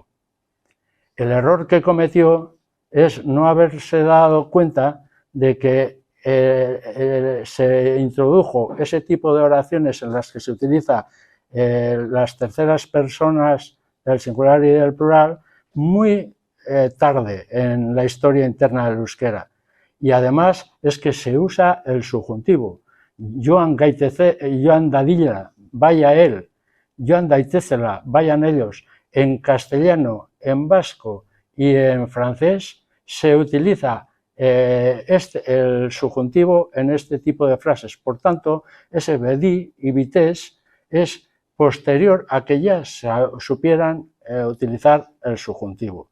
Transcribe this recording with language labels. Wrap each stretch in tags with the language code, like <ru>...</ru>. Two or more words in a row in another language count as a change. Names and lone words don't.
<es>El error que cometió es no haberse dado cuenta de que se introdujo ese tipo de oraciones en las que se utiliza las terceras personas del singular y del plural muy tarde en la historia interna del euskera. Y además es que se usa el subjuntivo.</es> <eu>Joan dadila,</eu> <es>vaya él.</es> <eu>Joan daitezela,</eu> <es>vayan ellos. En castellano, en vasco y en francés se utiliza el subjuntivo en este tipo de frases. Por tanto, ese vedi y vites es posterior a que ya se supieran utilizar el subjuntivo.</es>